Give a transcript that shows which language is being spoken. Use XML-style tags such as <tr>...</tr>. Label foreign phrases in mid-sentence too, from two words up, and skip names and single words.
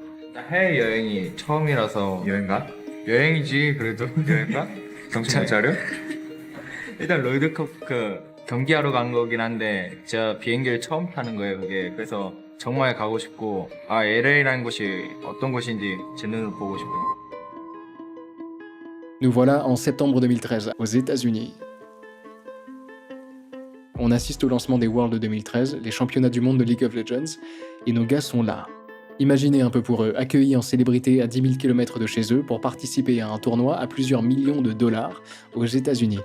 <ko>해외 여행이 처음이라서 여행가? 여행이지 그래도 여행가? 정신 차려? 일단 롤드컵 경기하러 간 거긴 한데 제가 비행기를 처음 타는 거예요 그게. 그래서 정말 가고 싶고 LA라는 곳이 어떤 곳인지 제 눈으로 보고 싶어요.</ko> <fr>Nous voilà en septembre 2013, aux États-Unis. On assiste au lancement des Worlds 2013, les championnats du monde de League of Legends, et nos gars sont là. Imaginez un peu pour eux, accueillis en célébrité à 10 000 km de chez eux pour participer à un tournoi à plusieurs millions de dollars aux États-Unis.</fr>